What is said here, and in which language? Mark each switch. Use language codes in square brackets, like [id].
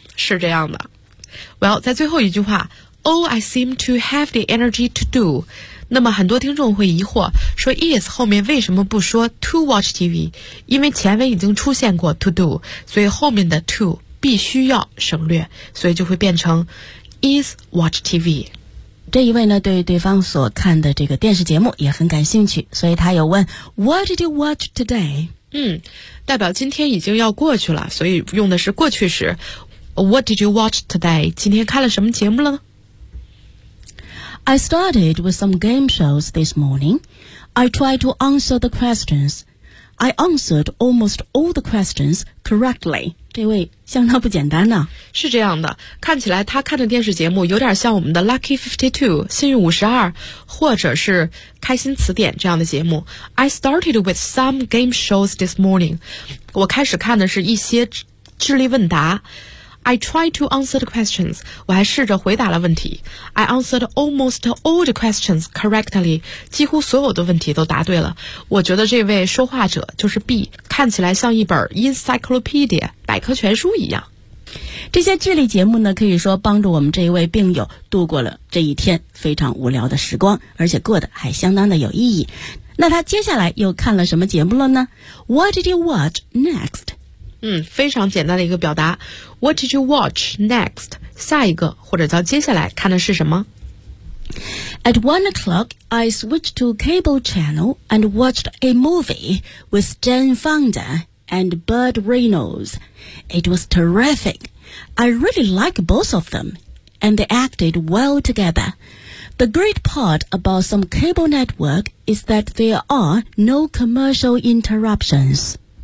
[zh] 是这样的。well, 在最后一句话 [en] All I seem to have the energy to do, [zh] 那么很多听众会疑惑说 is 后面为什么不说 [en] to watch TV, [zh] 因为前文已经出现过 to do, 所以后面的 to 必须要省略，所以就会变成 [en] is watch TV。 [zh] 这一位呢对对方所看的这个电视节目也很感兴趣，所以他有问 [en] What did you watch today? [zh] 代表今天已经要过去了，所以用的是过去时。 [en] What did you watch today? [zh] 今天看了什么节目了？ [en] I started with some game shows this morning. I tried to answer the questions. I answered almost all the questions correctly. [zh] 这位相当不简单呢、啊。是这样的，看起来他看的电视节目有点像我们的 Lucky 52, 幸运52，或者是开心词典这样的节目。 [en] I started with some game shows this morning. [zh] 我开始看的是一些智力问答。 [en] I tried to answer the questions. [zh] 我还试着回答了问题。 [en] I answered almost all the questions correctly. [zh] 几乎所有的问题都答对了。我觉得这位说话者就是 B, 看起来像一本 encyclopedia, 百科全书一样。这些智力节目呢可以说帮助我们这一位病友度过了这一天非常无聊的时光，而且过得还相当的有意义。那他接下来又看了什么节目了呢？ [en] What did you watch next? [zh] 非常简单的一个表达。 [en] What did you watch next? [zh] 下一个或者叫接下来看的是什么？ [en] At 1 o'clock, I switched to cable channel and watched a movie with Jane Fonda and Burt Reynolds. It was terrific. I really like both of them, and they acted well together. The great part about some cable network is that there are no commercial interruptions.